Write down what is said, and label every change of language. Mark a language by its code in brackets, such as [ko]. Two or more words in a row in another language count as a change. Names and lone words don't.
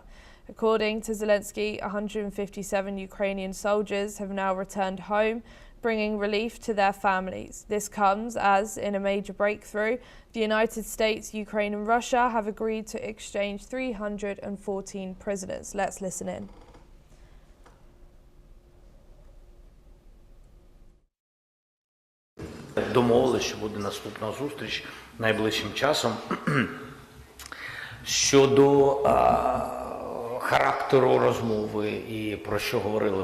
[en] According to Zelensky, 157 Ukrainian soldiers have now returned home, bringing relief to their families. This comes as, in a major breakthrough, the United States, Ukraine and Russia have agreed to exchange 314 prisoners. Let's listen in. [uk] Домовилися, що буде наступна зустріч найближчим часом. Щодо характеру розмови і про що говорили?